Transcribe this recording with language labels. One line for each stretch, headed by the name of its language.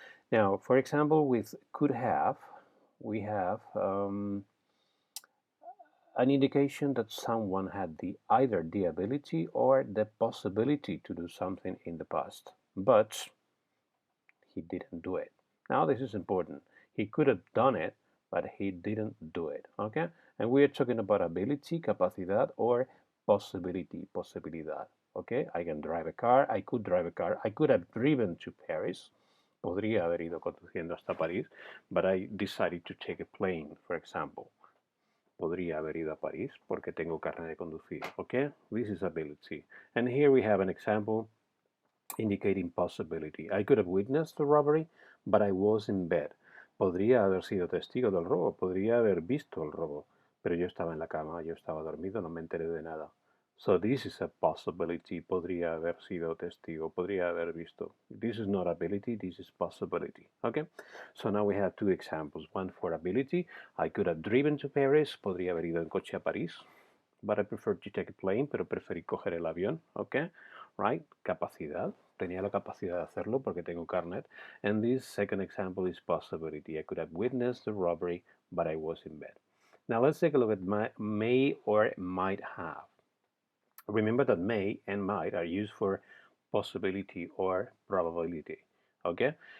English: Now, for example, with could have, we have an indication that someone had either the ability or the possibility to do something in the past, but he didn't do it. Now, this is important. He could have done it, but he didn't do it. Okay? And we are talking about ability, capacidad, or possibility, posibilidad. Okay? I can drive a car. I could drive a car. I could have driven to Paris.
Spanish: Podría haber ido conduciendo hasta París,
English: but I decided to take a plane, for example.
Spanish: Podría haber ido a París porque tengo carnet de conducir.
English: Okay? This is ability. And here we have an example indicating possibility. I could have witnessed the robbery, but I was in bed.
Spanish: Podría haber sido testigo del robo, podría haber visto el robo, pero yo estaba en la cama, yo estaba dormido, no me enteré de nada.
English: So this is a possibility.
Spanish: Podría haber sido testigo, podría haber visto.
English: This is not ability, this is possibility. Okay? So now we have two examples. One for ability. I could have driven to Paris.
Spanish: Podría haber ido en coche a París.
English: But I prefer to take a plane,
Spanish: pero preferí coger el avión.
English: Okay? Right?
Spanish: Capacidad. Tenía la capacidad de hacerlo porque tengo carnet.
English: And this second example is possibility. I could have witnessed the robbery, but I was in bed. Now let's take a look at may or might have. Remember that may and might are used for possibility or probability. Okay?